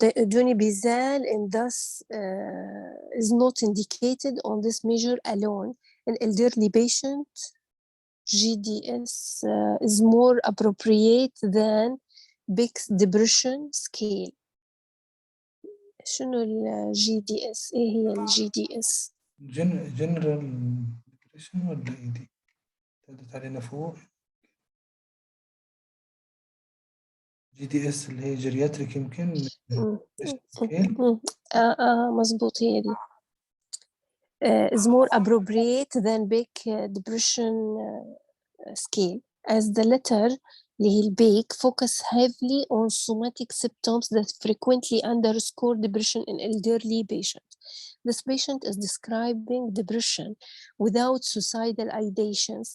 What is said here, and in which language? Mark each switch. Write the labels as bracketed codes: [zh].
[en] Donibizal and thus is not indicated on this measure alone. In elderly patient, GDS is more appropriate than Beck's depression scale. [ar] شنو ال GDS؟ ايه هي ال GDS؟ جنرال ديبريشن ولا ايه دي؟ ابتدت علينا فوق. [en] GDS [ar] اللي هي [en] Geriatric يمكن scale. [ar] مظبوط هي دي. [en] is more appropriate than Beck depression scale, as the latter [ar] اللي هي البيك [en] focus heavily on somatic symptoms that frequently underscore depression in elderly patients. This patient is describing depression without suicidal ideations.